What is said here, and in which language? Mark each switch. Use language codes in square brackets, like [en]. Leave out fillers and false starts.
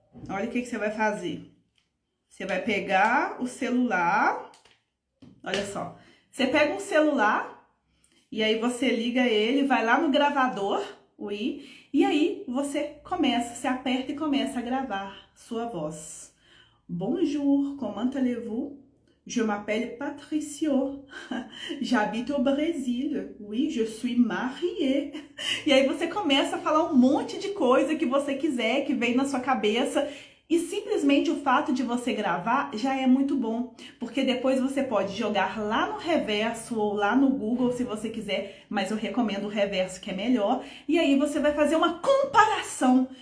[pt] Olha o que você vai fazer. Você vai pegar o celular, olha só, você pega um celular e aí você liga ele, vai lá no gravador, e aí você aperta e começa a gravar sua voz. [fr] Bonjour, comment allez-vous? Je m'appelle Patricio, j'habite au Brésil, oui, je suis mariée. [pt] E aí você começa a falar um monte de coisa que você quiser, que vem na sua cabeça. E simplesmente o fato de você gravar já é muito bom, porque depois você pode jogar lá no Reverso ou lá no Google se você quiser, mas eu recomendo o Reverso que é melhor, e aí você vai fazer uma comparação.